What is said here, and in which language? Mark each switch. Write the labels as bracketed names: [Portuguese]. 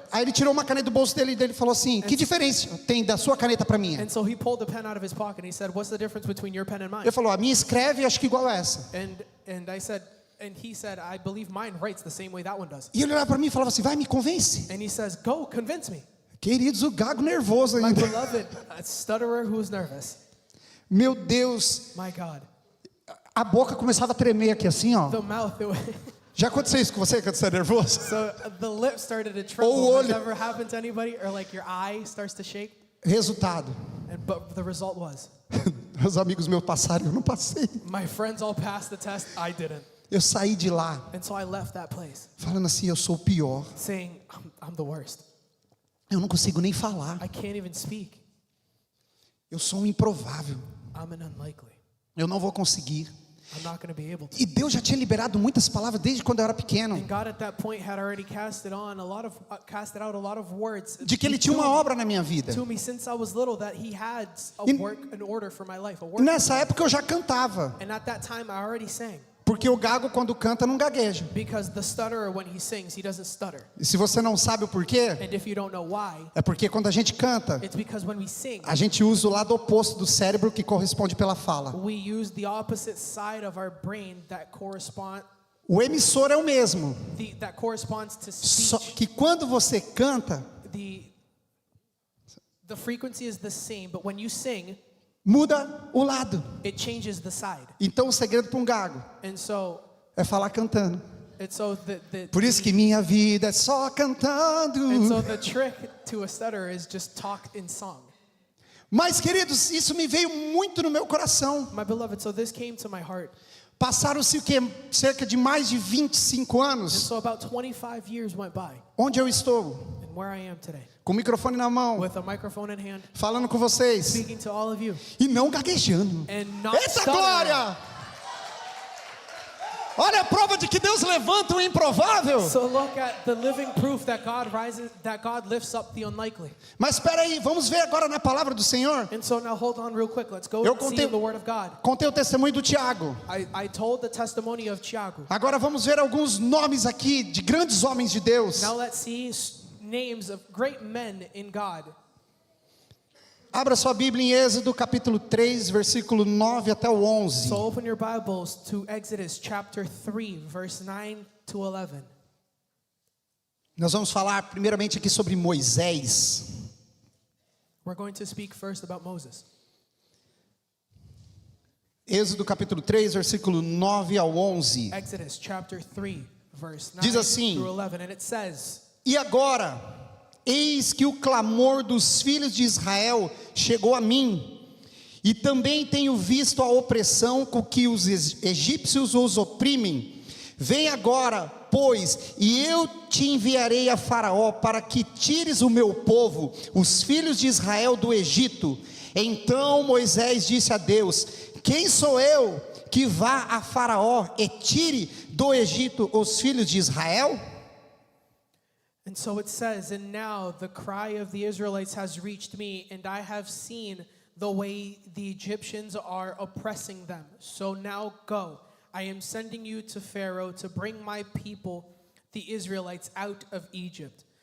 [Portuguese] Aí ele tirou uma caneta do bolso dele e ele falou assim: que diferença tem da sua caneta para minha? [English] And so he pulled the pen out of his pocket and he said, "What's the difference between your pen and mine?" [Portuguese] Ele falou: a minha escreve acho que igual a essa. [English] And I said, and he said, "I believe mine writes the same way that one does." [Portuguese] E ele olhava para mim e falava assim: vai, me convence. [English] And he says, "Go, convince me." [Portuguese] Queridos, o gago nervoso [English] My [Portuguese] ainda. [English] beloved, a stutterer who's nervous. [Portuguese] Meu Deus, [English] My God. [Portuguese] a boca começava a tremer aqui assim, ó. [English] The mouth, [Portuguese] Já aconteceu isso com você quando você é nervoso? [English] so the lips started to [Portuguese] O [English] tremble. Has [Portuguese] olho. [English] ever happened to anybody? Or like your eye starts to shake? [Portuguese] Resultado: [English] But the result was, [Portuguese] meus amigos meus passaram, eu não passei. [English] my friends all passed the test, I didn't. [Portuguese] Eu saí de lá [English] And so I left that place [Portuguese] falando assim: eu sou o pior. [English] saying, I'm the worst. [Portuguese] Eu não consigo nem falar. [English] I can't even speak. [Portuguese] Eu sou um improvável. [English] I'm an unlikely. [Portuguese] Eu não vou conseguir. [English] I'm not going to be able to. [Portuguese] E Deus já tinha liberado muitas palavras desde quando eu era pequeno. [English] And God at that point had already casted out a lot of words [Portuguese] De que Ele tinha uma obra na minha vida. [English] to me since I was little, that He had an order for my life. [Portuguese] E nessa época eu já cantava. [English] And at that time I already sang. [Portuguese] Porque o gago quando canta não gagueja. [English] Because the stutterer, when he sings, he doesn't stutter. [Portuguese] E se você não sabe o porquê, [English] And if you don't know why, [Portuguese] é porque quando a gente canta, [English] it's because when we sing, [Portuguese] a gente usa o lado oposto do cérebro que corresponde pela fala. [English] we use the opposite side of our brain that [Portuguese] O emissor é o mesmo. [English] corresponds to [Portuguese] Só [English] speech. [Portuguese] que quando você canta, [English] The frequency is the same, but when you sing, [Portuguese] muda o lado. [English] it changes the side. [Portuguese] Então o segredo para um gago [English] And so [Portuguese] é falar cantando. [English] the [Portuguese] Por isso que minha vida é só cantando. [English] trick to a stutterer is just talk in song. [Portuguese] Mas queridos, isso me veio muito no meu coração. [English] My beloved, so this came to my heart. [Portuguese] Passaram-se o quê? Cerca de mais de 25 [English] And [Portuguese] anos. [English] so about 25 years went by. [Portuguese] Onde eu estou? [English] And where I am today, [Portuguese] Com o microfone na mão, [English] with a microphone in hand, [Portuguese] falando com vocês. [English] speaking to all of you, [Portuguese] E não gaguejando. [English] and not [Portuguese] Eita [English] stuttering. [Portuguese] glória! Olha a prova de que Deus levanta o improvável. [English] So look at the living proof that God lifts up the unlikely. [Portuguese] Mas espera aí, vamos ver agora na palavra do Senhor. [English] And so now hold on real quick. Let's go [Portuguese] Eu [English] and see [Portuguese] contei- [English] in the Word of God. [Portuguese] Contei o testemunho do Tiago. [English] I told the testimony of Tiago. [Portuguese] Agora vamos ver alguns nomes aqui de grandes homens de Deus. [English] Now let's see names of great men in God. [Portuguese] Abra sua Bíblia em Êxodo capítulo 3, versículo 9 até o 11. [English] So open your Bibles to Exodus chapter 3, verse 9 to 11. [Portuguese] Nós vamos falar primeiramente aqui sobre Moisés. [English] We're going to speak first about Moses. [Portuguese] Êxodo capítulo 3, versículo 9 ao 11. [English] Exodus chapter 3, verse 9 [Portuguese] Diz assim: [English] through 11. And it says, [Portuguese] E agora, eis que o clamor dos filhos de Israel chegou a mim, e também tenho visto a opressão com que os egípcios os oprimem. Vem agora, pois, e eu te enviarei a Faraó para que tires o meu povo, os filhos de Israel, do Egito. Então Moisés disse a Deus: Quem sou eu que vá a Faraó e tire do Egito os filhos de Israel? [English] and so it says, and now the cry of the Israelites has reached me, and I have seen the way the Egyptians are oppressing them. So now go. I am sending you to Pharaoh to bring my people, the Israelites, out of Egypt.